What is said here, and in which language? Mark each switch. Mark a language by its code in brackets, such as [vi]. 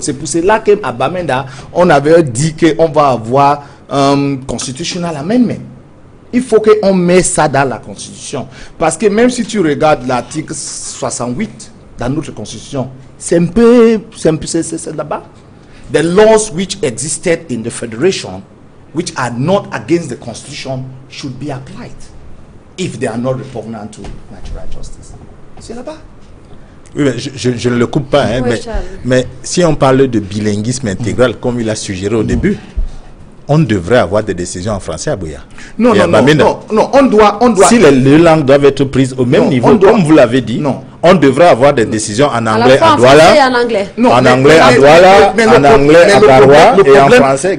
[fr] C'est pour cela qu'à Bamenda, on avait dit qu'on va avoir un [en] constitutional amendment. [fr] Il faut qu'on mette ça dans la Constitution. Parce que même si tu regardes l'article 68 dans notre Constitution, c'est là-bas. [en] The laws which existed in the Federation, which are not against the Constitution, should be applied if they are not repugnant to natural justice. [fr] C'est là-bas. Oui, mais je ne le coupe pas, hein, oui, mais si on parle de bilinguisme intégral, comme il a suggéré au début, on devrait avoir des décisions en français à Boya. Non, on doit... Si les langues doivent être prises au même niveau, comme vous l'avez dit, on devrait avoir des décisions en anglais à Douala, en anglais à Douala, en anglais à Garoua et en français.